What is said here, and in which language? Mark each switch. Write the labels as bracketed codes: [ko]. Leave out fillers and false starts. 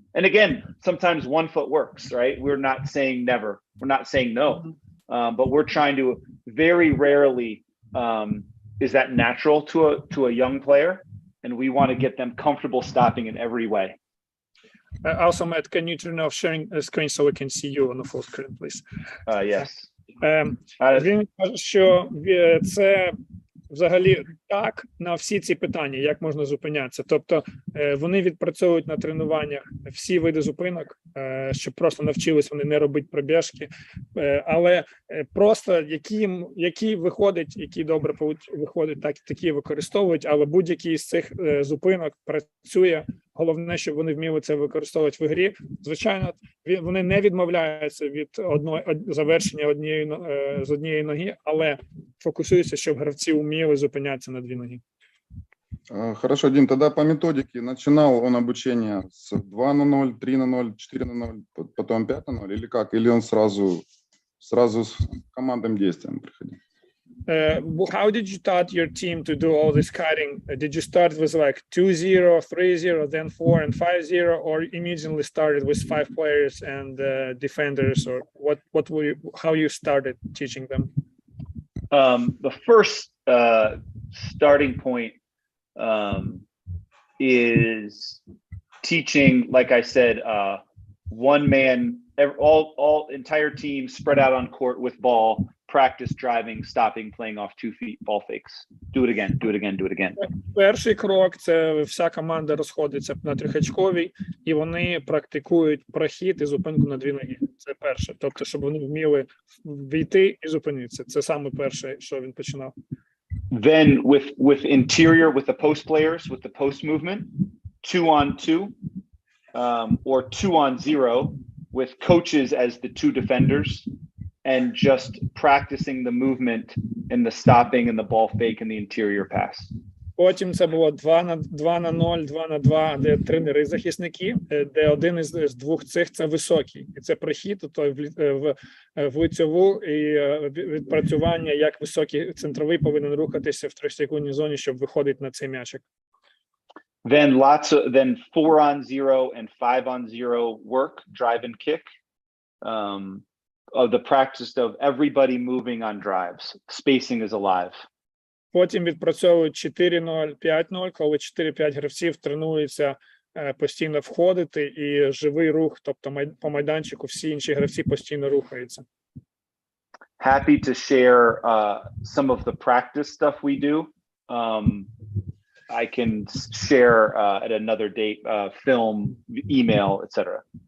[en] And again, sometimes 1 foot works, right? We're not saying never, we're not saying no, but we're trying to, very rarely is that natural to a young player. And we want to get them comfortable stopping in every way. Also, Matt, can you turn off sharing a screen so we can see you on the full screen, please? Yes. [uk] Він каже, що це взагалі так на всі ці питання, як можна зупинятися. Тобто вони відпрацьовують на тренуваннях всі види зупинок, щоб просто навчились вони не робити пробіжки, але просто які виходять, які добре виходять, такі використовують, але будь-який з цих зупинок працює. Головне, щоб вони вміли це використовувати в грі. Звичайно, вони не відмовляються від завершення з однієї ноги, але фокусуються, щоб гравці вміли зупинятися на 2 ноги. [ru] Хорошо, Дим, тогда по методике начинал он обучение с 2:0, 3:0, 4:0, потом 5:0 или как? Или он сразу с командным действием приходил? [en] How did you start your team to do all this cutting? Did you start with like 2-0, 3-0, then 4 and 5-0, or immediately started with 5 players and defenders, or how you started teaching them? The first starting point is teaching, like I said, 1 man, all entire team spread out on court with ball, practice driving, stopping, playing off 2 feet, ball fakes. Do it again, do it again, do it again. [uk] Перший крок – це вся команда розходиться на трьохочковій, і вони практикують прохід і зупинку на 2 ноги. Це перше. Тобто, щоб вони вміли війти і зупинитися. Це саме перше, що він починав. [en] Then with interior, with the post players, with the post movement, 2-on-2, or 2-on-0, with coaches as the 2 defenders, and just practicing the movement and the stopping and the ball fake and the interior pass. [uk] Потім це було 2-0, 2-2, де тренери захисники, де один із 2 цих це високий. І це прохід в лицьову і відпрацювання, як високий центровий повинен рухатися в 3-секундній зоні, щоб виходити на цей м'ячик. [en] Then 4-on-0 and 5-on-0 work, drive and kick. Of the practice of everybody moving on drives. Spacing is alive. [uk] Потім відпрацьовують 4-0, 5-0, коли 4-5 гравців тренуються постійно входити, і живий рух, тобто по майданчику всі інші гравці постійно рухаються. [en] Happy to share some of the practice stuff we do. I can share at another date, film, email, etc.